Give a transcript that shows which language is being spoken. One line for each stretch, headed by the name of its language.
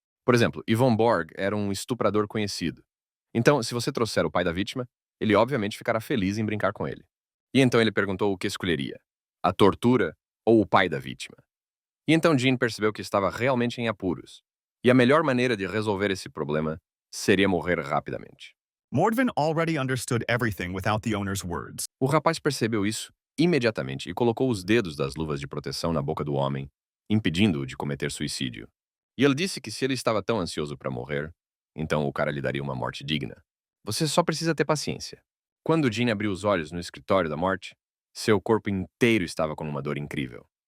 Portuguese: Por exemplo, Yvonne Borg era um estuprador conhecido. Então, se você trouxer o pai da vítima, ele obviamente ficará feliz em brincar com ele. E então ele perguntou o que escolheria: a tortura ou o pai da vítima. E então Jin percebeu que estava realmente em apuros. E a melhor maneira de resolver esse problema seria morrer rapidamente.
English: Mordvin already understood everything without the owner's words.
Portuguese: O rapaz percebeu isso imediatamente e colocou os dedos das luvas de proteção na boca do homem, impedindo-o de cometer suicídio. E ele disse que se ele estava tão ansioso para morrer, então o cara lhe daria uma morte digna. Você só precisa ter paciência. Quando Jean abriu os olhos no escritório da morte, seu corpo inteiro estava com uma dor incrível.